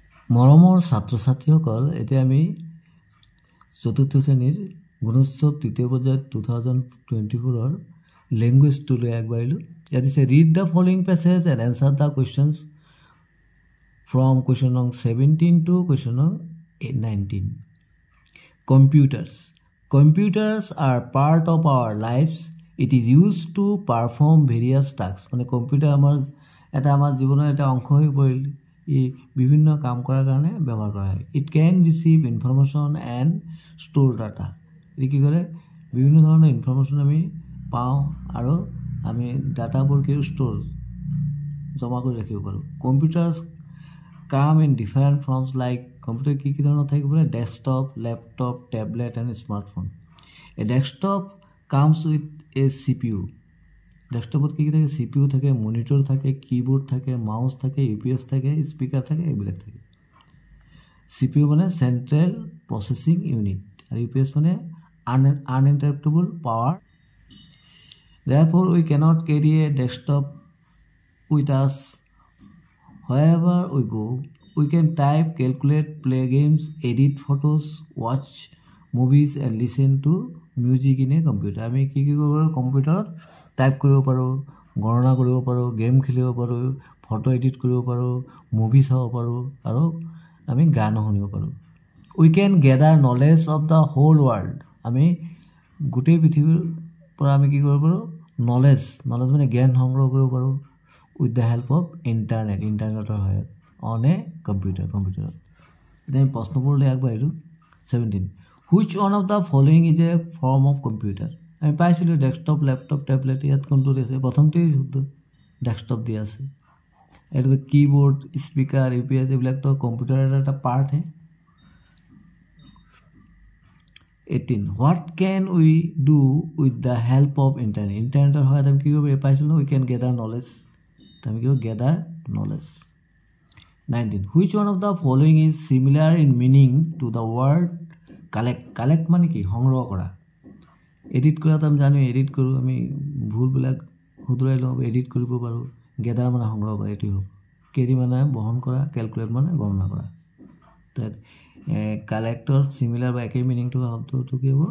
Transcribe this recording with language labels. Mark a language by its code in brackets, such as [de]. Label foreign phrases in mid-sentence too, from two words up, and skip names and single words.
[as] মৰমৰ ছাত্ৰ-ছাত্ৰীসকল, এতিয়া আমি চতুৰ্থ শ্ৰেণীৰ গুণোৎসৱ তৃতীয় পৰ্যায়ত 2024 লেংগুৱেজটো লৈ আগবাঢ়িলোঁ। ইয়াত দিছে [en] read the following passage and answer the questions from question no. 17 to question no. 19. Computers. Computers are part of our lives. It is used to perform various tasks. [as] মানে কম্পিউটাৰ আমাৰ জীৱনৰ এটা অংশ হৈ পৰিল। ই বিভিন্ন কাম কৰাৰ কাৰণে ব্যৱহাৰ কৰা হয়। [en] It can receive information and store data. [as] ই কি কৰে? বিভিন্ন ধৰণৰ ইনফৰমেশ্যন আমি পাওঁ আৰু আমি ডাটাবোৰ কি ষ্ট'ৰ জমা কৰি ৰাখিব পাৰোঁ। [en] computers come in different forms like [as] কম্পিউটাৰ কি ধৰণৰ থাকিব পাৰে? [en] desktop, laptop, tablet and smartphone. a desktop comes with a CPU. [as] ডেস্কটপত কি থাকে? CPU থাকে, মনিটৰ থাকে, কীবোৰ্ড থাকে, মাউচ থাকে, UPS থাকে, স্পীকাৰ থাকে, এইবিলাক থাকে। CPU মানে [en] central processing unit [as] আৰু UPS মানে [en] uninterruptible power. Therefore, we cannot carry a desktop with us wherever we go. We can type, calculate, play games, edit photos, watch movies and listen to music in a computer. [as] আমি কি কৰিব পাৰোঁ? কম্পিউটাৰত টাইপ কৰিব পাৰোঁ, গণনা কৰিব পাৰোঁ, গেম খেলিব পাৰোঁ, [en] photo edit [as] কৰিব পাৰোঁ, মুভি চাব পাৰোঁ আৰু আমি গানো শুনিব পাৰোঁ। [en] We can gather knowledge of the whole world. [as] আমি গোটেই পৃথিৱীৰ পৰা আমি কি কৰিব পাৰোঁ? নলেজ মানে জ্ঞান সংগ্ৰহ কৰিব পাৰোঁ [en] with the help of [as] ইণ্টাৰনেটৰ সহায়ত [en] on a [as] কম্পিউটাৰত। এতিয়া আমি প্ৰশ্নবোৰলৈ আগবাঢ়িলোঁ। 17. [en] which one of the following is a form of computer? [as] আমি পাইছিলোঁ [en] desktop, laptop, tablet, [as] ইয়াত কোনটো দিছে? প্ৰথমতেই শুদ্ধ, ডেস্কটপ দিয়া আছে। এইটো [en] keyboard, speaker, [as] UPS এইবিলাকতো কম্পিউটাৰৰ এটা পাৰ্টহে। 18. [en] what can we do with the help of internet? [as] ইণ্টাৰনেটৰ সহায়ত আমি কি কৰিব পাইছিলোঁ? [en] we can gather knowledge. [as] আমি কি [en] gather knowledge. 19. which one of the following is similar in meaning to the word collect? [as] কালেক্ট মানে কি? সংগ্ৰহ কৰা। এডিট কৰাটো আমি জানো, এডিট কৰোঁ, আমি ভুলবিলাক শুধৰাই লওঁ, এডিট কৰিব পাৰোঁ। গেডাৰ মানে সংগ্ৰহ কৰা, এইটোৱে হ'ব। কেৰি মানে বহন কৰা, কেলকুলেট মানে গণনা কৰা। তাত কালেক্টৰ চিমিলাৰ বা একেই মিনিং থকা শব্দটো কি হ'ব?